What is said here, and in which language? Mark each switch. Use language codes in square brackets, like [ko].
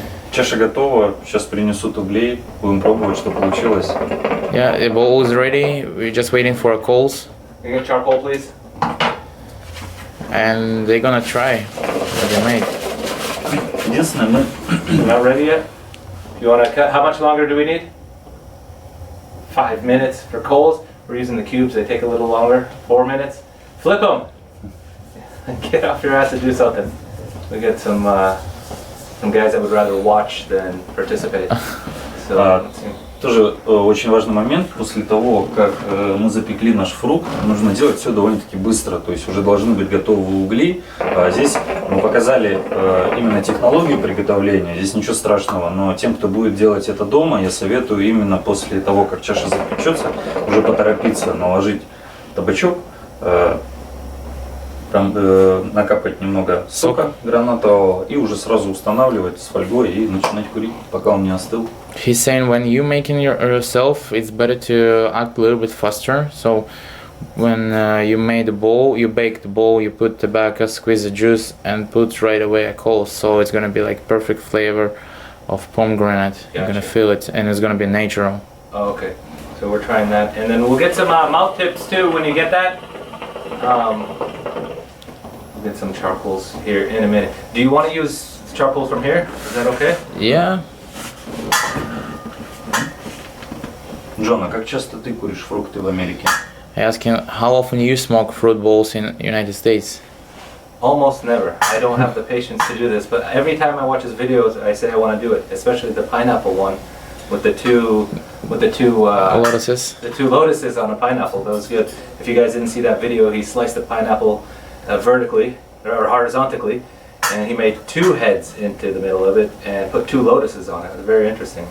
[ru] Чаша готова, сейчас принесут углей, будем пробовать, что получилось. [en] Yeah, the bowl is ready. We're just waiting for coals, Can you get charcoal, please? and they're gonna try what they made. [ru] Единственное, мы [en] Not ready yet? You want to cut? How much longer do we need? 5 minutes for coals. We're using the cubes. They take a little longer. 4 minutes. Flip them. Get off your ass and do something. We got some guys that would rather watch than participate. So let's see. [ru] тоже очень важный момент. После того, как мы запекли наш фрукт, нужно делать все довольно-таки быстро. То есть уже должны быть готовы угли. Здесь мы показали именно технологию приготовления. Здесь ничего страшного. Но тем, кто будет делать это дома, я советую именно после того, как чаша запечется, уже поторопиться, наложить табачок, накапать немного сока гранатового и уже сразу устанавливать с фольгой и начинать курить, пока он не остыл. [en] He's saying when you making yourself, it's better to act a little bit faster. So when you made the bowl, you bake the bowl, you put tobacco, squeeze the juice, and put right away a coal. So it's gonna be like perfect flavor of pomegranate. You're gonna Gotcha. feel it, and it's gonna be natural. Oh, okay. So we're trying that, and then we'll get some mouth tips too when you get that. We'll get some charcoals here in a minute. Do you want to use charcoal from here? Is that okay? Yeah. [ru] Джон, а как часто ты куришь фрукты в Америке? [en] I ask him how often you smoke fruit bowls in United States. Almost never. I don't have the patience to do this, but every time I watch his videos, I say I want to do it. Especially the pineapple one, with the two Lotuses. the two lotuses on a pineapple. That was good. If you guys didn't see that video, he sliced the pineapple vertically or horizontally, and he made 2 heads into the middle of it and put 2 lotuses on it. It was very interesting.